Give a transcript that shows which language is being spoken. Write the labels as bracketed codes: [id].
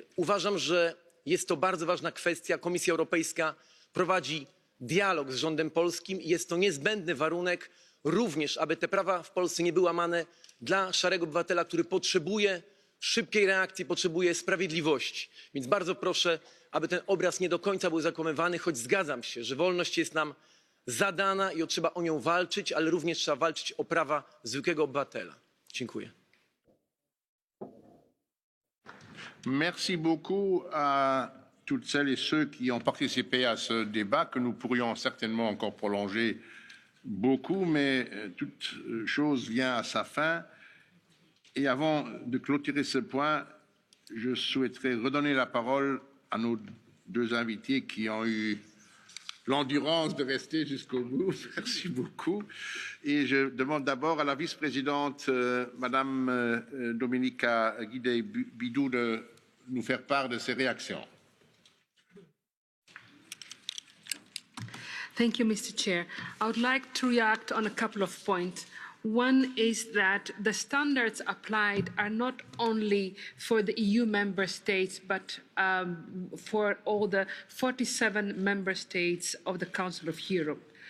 [pl] Uważam, że jest to bardzo ważna kwestia. Komisja Europejska prowadzi dialog z rządem polskim i jest to niezbędny warunek również, aby te prawa w Polsce nie były łamane dla szarego obywatela, który potrzebuje szybkiej reakcji, potrzebuje sprawiedliwości. Więc bardzo proszę, aby ten obraz nie do końca był zakłamywany, choć zgadzam się, że wolność jest nam zadana i trzeba o nią walczyć, ale również trzeba walczyć o prawa zwykłego obywatela. Dziękuję. [fr] Merci beaucoup à toutes celles et ceux qui ont participé à ce débat que nous pourrions certainement encore prolonger beaucoup, mais toute chose vient à sa fin. Et avant de clôturer ce point, je souhaiterais redonner la parole à nos deux invités qui ont eu l'endurance de rester jusqu'au bout. Merci beaucoup. Et je demande d'abord à la vice-présidente, Madame Domenica Ghidei Biidu, de nous faire part de ses réactions. [en] Thank you, Mr. Chair. I would like to react on a couple of points. One is that the standards applied are not only for the EU member states, but for all the 47 member states of the Council of Europe.